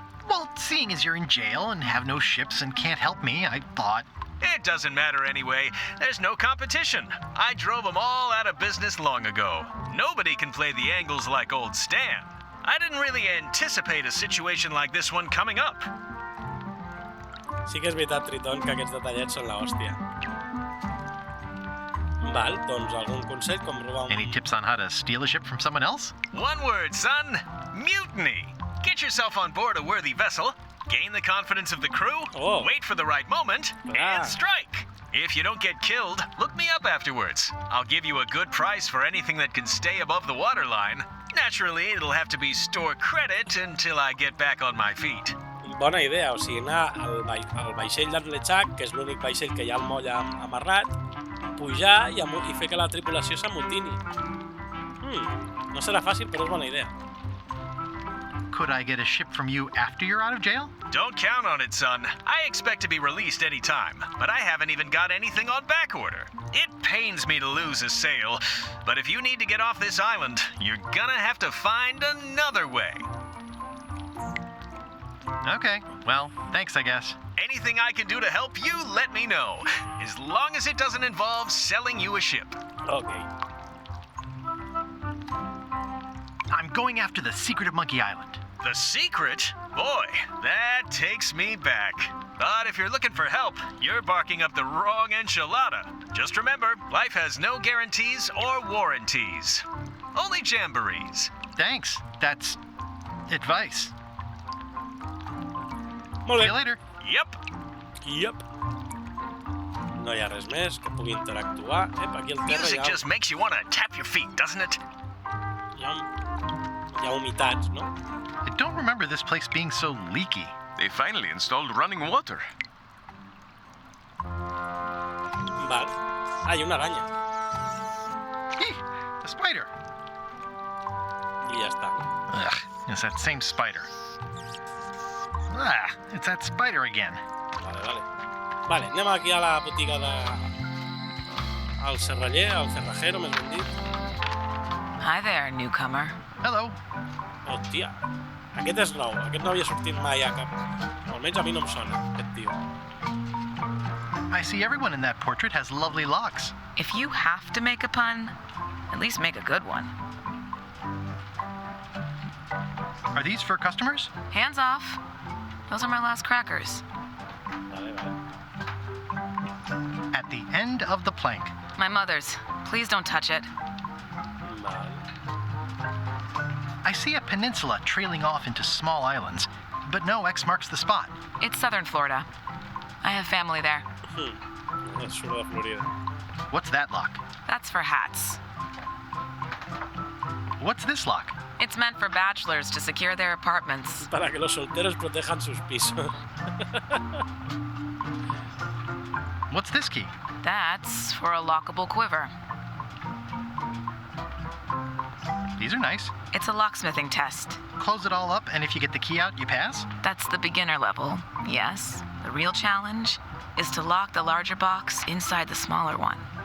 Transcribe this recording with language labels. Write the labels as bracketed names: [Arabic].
[English] Well, seeing as you're in jail and have no ships and can't help me, I thought... It doesn't matter anyway. There's no competition. I drove them all out of business long ago. Nobody can play the angles like old Stan. I didn't really anticipate a situation like this one coming up. [Catalan] Sí que és veritat, Retorn, que aquests detallets són la hòstia. Val, doncs algun consell com robar un... [English] Any tips on how to steal a ship from someone else? One word, son. Mutiny. Get yourself on board a worthy vessel, gain the confidence of the crew, wait for the right moment, and strike. If you don't get killed, look me up afterwards. I'll give you a good price for anything that can stay above the waterline. Naturally, it'll have to be store credit until I get back on my feet. [Catalan] Bona idea, o sigui, anar al vaixell d'en Lechak, que és l'únic vaixell que hi ha al moll amarrat, pujar i fer que la tripulació s'amotini. No serà fàcil, però és bona idea. [English] Could I get a ship from you after you're out of jail? Don't count on it, son. I expect to be released any time, but I haven't even got anything on back order. It pains me to lose a sail, but if you need to get off this island, you're gonna have to find another way. Okay, well, thanks, I guess. Anything I can do to help you, let me know. As long as it doesn't involve selling you a ship. Okay. I'm going after the secret of Monkey Island. The secret? Boy, that takes me back. But if you're looking for help, you're barking up the wrong enchilada. Just remember, life has no guarantees or warranties. Only jamborees. Thanks. That's advice. [Catalan] Molt bé. [English] See you later. Yep. [Catalan] No hi ha res més que pugui interactuar. Aquí al terra [English] Music just makes you want to tap your feet, doesn't it? [Catalan] Hi ha humitats, no? [English] I don't remember this place being so leaky. They finally installed running water. [Catalan] Val. Ah, hi ha una aranya. [English] spider! [Catalan] I ja està. [English] Ugh, it's that same spider. Ah, it's that spider again. [Catalan] Vale, anem aquí a la botiga de... al serraller, al cerrajero, més ben dit. [English] Hi there, newcomer. Hello. [Catalan] Hòstia, aquest és nou. Aquest no havia sortit mai a cap... Almenys a mi no em sona, aquest tio. [English] I see everyone in that portrait has lovely locks. If you have to make a pun, at least make a good one. Are these for customers? Hands off. Those are my last crackers. At the end of the plank. My mother's. Please don't touch it. I see a peninsula trailing off into small islands, but no X marks the spot. It's southern Florida. I have family there. [Catalan] Surt de Florida. [English] What's that lock? That's for hats. What's this lock? It's meant for bachelors to secure their apartments. [Spanish] Para que los solteros protejan sus pisos. [English] What's this key? That's for a lockable quiver. These are nice. It's a locksmithing test. Close it all up, and if you get the key out, you pass? That's the beginner level, yes. The real challenge is to lock the larger box inside the smaller one.